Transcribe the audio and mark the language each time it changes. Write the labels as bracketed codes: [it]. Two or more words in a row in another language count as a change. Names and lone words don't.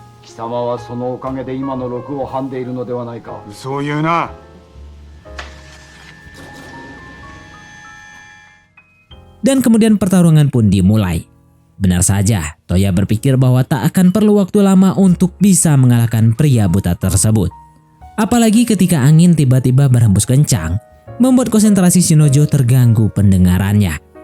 [ja] 貴様はそのおかげで今の禄をはんでいるのではないか。嘘を言うな。 [id] Dan kemudian pertarungan pun dimulai. Benar saja, Toya berpikir bahwa tak akan perlu waktu lama untuk bisa mengalahkan pria buta tersebut. Apalagi ketika angin tiba-tiba berhembus kencang, membuat konsentrasi Shinojo terganggu pendengarannya.